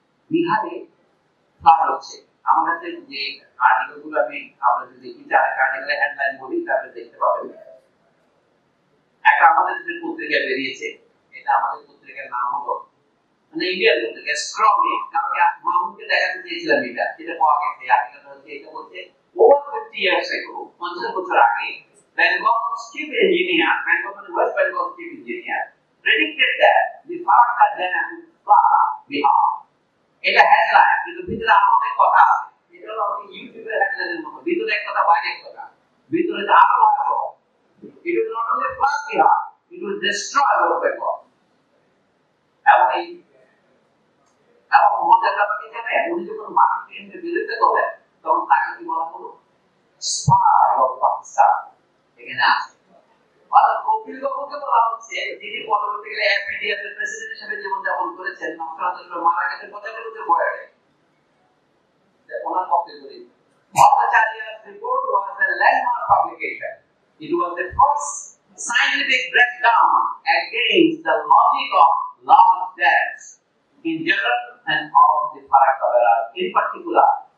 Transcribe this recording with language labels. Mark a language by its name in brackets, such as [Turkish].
[Bangla] বিহারে ফ্লাড হচ্ছে, আমার কাছে যে আর্টিকেলগুলো আমি আপনাদের দেখি, যার আর্টিকেলের হেডলাইন বলি তারপরে দেখতে পাবেন। একটা আমাদের যে পত্রিকা বেরিয়েছে, এটা আমাদের পত্রিকার নাম হলো মানে ইন্ডিয়ান পত্রিকা স্ক্রলে, কালকে মাহমুদকে দেখাতে চেয়েছিলাম, এটা পাওয়া গেছে। আর্টিকেলটা হচ্ছে, এটা বলছে [English] over 50 years ago [Bangla] 50 বছর আগে [English] Bengal chief engineer, Bengal West Bengal chief engineer predicted that the Farakka dam flood Bihar. [Bangla] এটা হেডলাইন, কিন্তু ভিতরে অনেক কথা আছে। এটা হলো ইউটিউবের হেডলাইনের মতো, ভিতরে এক কথা বাইরে এক কথা, ভিতরে আরো ভয়াবহ। [English] It will not only flood Bihar, it will destroy West Bengal. [Bangla] এবং মজার ব্যাপারটা জানেন, উনি যখন মার্কিনের বিরুদ্ধে করলেন তখন তাকে কি বলা হলো? Spy of Pakistan. এখানে আছে অর্থাৎ কপিল বাবুকে বলা হচ্ছে, যিনি পরবর্তীকালে এফপিডিএফ এর প্রেসিডেন্ট হিসেবে জীবনযাপন করেছেন, নকশালের মারা গেছেন 75 বছরে। ওনার পক্ষে বলি, [English] Bhattacharya's report was a landmark publication. It was the first scientific breakdown against the logic of large dams in general and of the Farakka in particular.